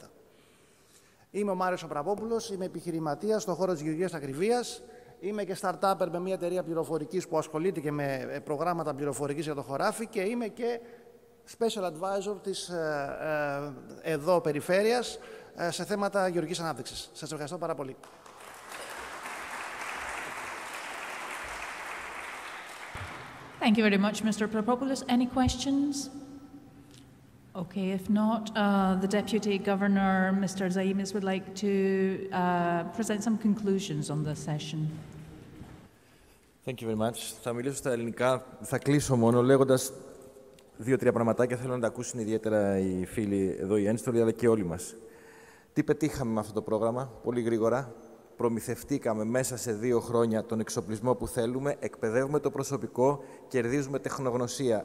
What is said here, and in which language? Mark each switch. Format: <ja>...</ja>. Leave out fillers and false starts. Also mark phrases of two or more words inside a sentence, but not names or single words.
<el>Είμαι ο Μάριος Πραπόπουλος, είμαι επιχειρηματίας στον χώρο της γεωργίας ακριβίας. Είμαι και startupper με μια εταιρεία πληροφορικής που ασχολείται και με προγράμματα πληροφορικής για το χωράφι και είμαι και</el> <en>special advisor</en> <el>της εδώ περιφέρειας σε θέματα γεωργικής ανάπτυξης. Σας ευχαριστώ πάρα πολύ.</el> <en>Thank you very much, Mr. Prapopoulos. Any questions? Okay, if not, the Deputy Governor, Mr. Zaimis, would like to present some conclusions on this session. Thank you very much.</en> <el>Θα μιλήσω στα ελληνικά. Θα κλείσω μόνο λέγοντας 2-3 πραγματάκια. Θέλω να τα ακούσουν ιδιαίτερα οι φίλοι εδώ, οι ένστολοι, αλλά και όλοι μας. Τι πετύχαμε με αυτό το πρόγραμμα, πολύ γρήγορα. Προμηθευτήκαμε μέσα σε 2 χρόνια τον εξοπλισμό που θέλουμε, εκπαιδεύουμε το προσωπικό, κερδίζουμε τεχνογνωσία.</el>